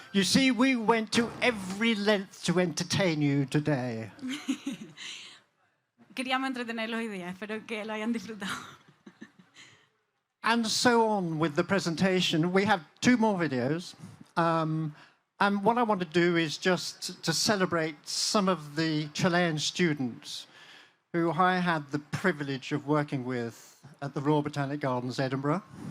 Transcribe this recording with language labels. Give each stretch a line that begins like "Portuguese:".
English: You see, we went to every length to entertain you today.
Spanish: Queríamos entretenerlos hoy día, espero que lo hayan disfrutado.
English: And so on with the presentation. We have 2 more videos. And what I want to do is just to celebrate some of the Chilean students who I had the privilege of working with at the Royal Botanic Gardens, Edinburgh.